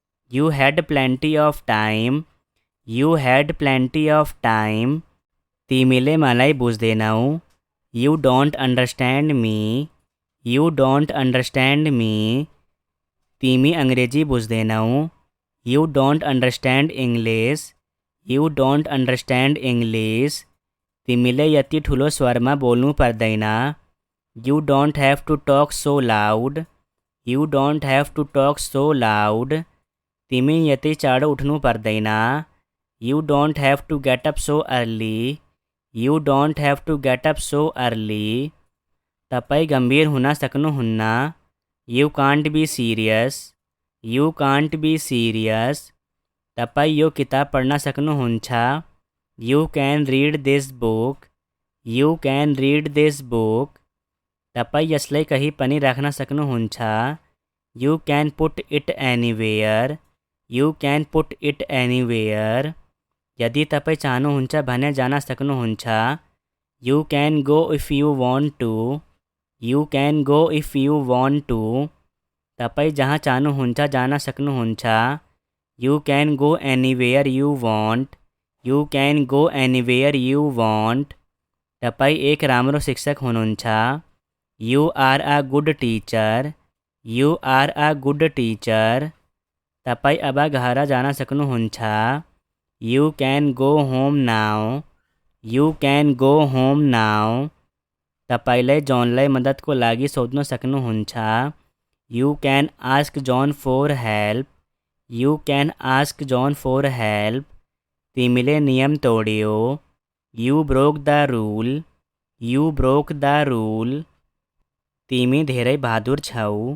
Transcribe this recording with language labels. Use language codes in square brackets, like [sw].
[en] You had plenty of time. You had plenty of time. [ne] तिमीले मलाई बुझ्दैनौ। [en] You don't understand me. You don't understand me. [ne] तिमी अंग्रेजी बुझ्दैनौ। [en] You don't understand English. You don't understand English. [ne] तिमीले यति ठुलो स्वरमा बोल्नु पर्दैन। [en] You don't have to talk so loud. You don't have to talk so loud. [ne] तिमी यति चाँडो उठ्नु पर्दैन। [en] You don't have to get up so early. You don't have to get up so early. [ne] तपाईँ गम्भीर हुन सक्नुहुन्न। [en] You can't be serious. You can't be serious. [ne] तपाईँ यो किताब पढ्न सक्नुहुन्छ। [en] You can read this book. You can read this book. [ne] तपाईँ यसलाई कहीँ पनि राख्न सक्नुहुन्छ। [en] You can put it anywhere. You can put it anywhere. [ne] यदि तपाईँ चाहनुहुन्छ भने जान सक्नुहुन्छ। [en] You can go if you want to. You can go if you want to. [ne] तपाईँ जहाँ चाहनुहुन्छ जान सक्नुहुन्छ। [en] You can go anywhere you want. You can go anywhere you want. [ne] तपाईँ एक राम्रो शिक्षक हुनुहुन्छ। [en] You are a good teacher. You are a good teacher. [ne] तपाईँ अब घर जान सक्नुहुन्छ। [en] You can go home now. You can go home now. [ne] तपाईलाई जोनलाई मद्दतको लागि सोध्न सक्नुहुन्छ। [en] You can ask John for help. You can ask John for help. [ne] तिमीले नियम तोड्यो। [en] You broke the rule. You broke the rule. [ne] तिमी धेरै बहादुर छौ।